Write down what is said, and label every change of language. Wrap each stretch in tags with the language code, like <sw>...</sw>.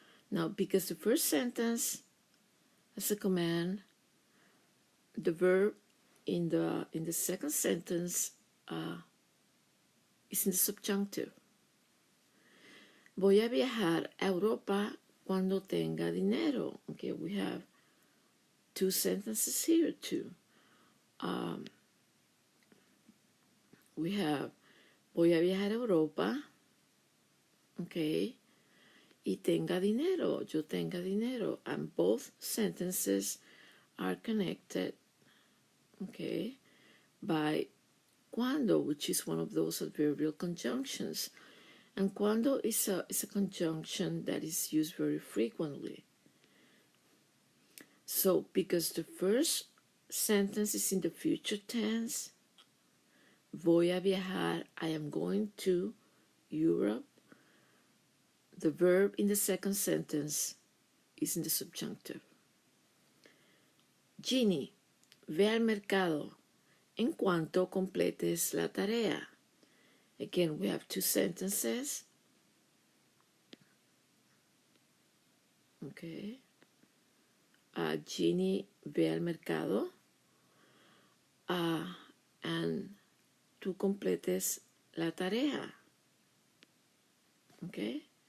<en>Now, because the first sentence has a command, the verb in the second sentence is in the subjunctive.</en> <es>Voy a viajar a Europa cuando tenga dinero.</es> <en>Okay, we have 2 sentences here too. We have</en> <es>voy a viajar a Europa,</es> <en>okay,</en> <es>y tenga dinero, yo tenga dinero,</es> <en>and both sentences are connected, okay, by cuando, which is one of those adverbial conjunctions. And cuando is a conjunction that is used very frequently. So, because the first sentence is in the future tense,</en> <es>voy a viajar,</es> <en>I am going to Europe, the verb in the second sentence is in the subjunctive.</en> <es>Ginny, ve al mercado en cuanto completes la tarea.</es> <en>Again, we have 2 sentences.</en> <es>Okay. Ginny ve al mercado. And tú completes la tarea. Okay.</es>